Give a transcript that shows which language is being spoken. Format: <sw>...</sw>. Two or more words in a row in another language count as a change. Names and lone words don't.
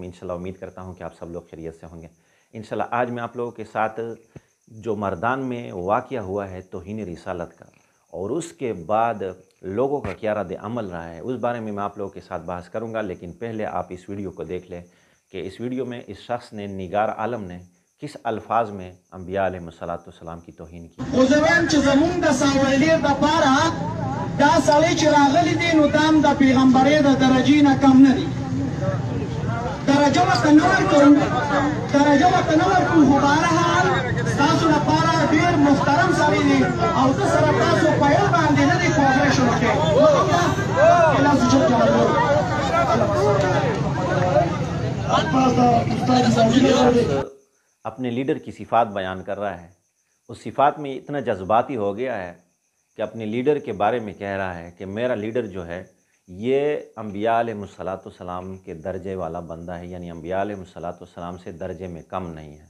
<ur>انشاءاللہ امید کرتا ہوں کہ آپ سب لوگ خیریت سے ہوں گے۔ انشاءاللہ آج میں آپ لوگوں کے ساتھ جو مردان میں واقعہ ہوا ہے توہین رسالت کا، اور اس کے بعد لوگوں کا کیا رد عمل رہا ہے، اس بارے میں آپ لوگوں کے ساتھ بحث کروں گا۔ لیکن پہلے آپ اس ویڈیو کو دیکھ لیں کہ اس ویڈیو میں اس شخص نے، نگار عالم نے، کس الفاظ میں انبیاء</ur> <ar>علیہ السلام</ar> <ur>کی توہین کی۔</ur> <ps>دا سړی چې راغلی دی نو دا هم د پیغمبرۍ د درجې نه کم نه دی. درجه ورته نه ورکوو، خو بهرحال ستاسو لپاره ډېر محترم سړی دی او زه سره تاسو په یو باندې نه دی کوپریشن وکړی.</ps> <ur>اپنے لیڈر کی صفات بیان کر رہا ہے، اس صفات میں اتنا جذباتی ہو گیا ہے کہ اپنے لیڈر کے بارے میں کہہ رہا ہے کہ میرا لیڈر جو ہے یہ انبیاء</ur> <ar>علیہ السلام</ar> <ur>کے درجے والا بندہ ہے، یعنی انبیاء</ur> <ar>علیہ السلام</ar> <ur>سے درجے میں کم نہیں ہے۔</ur>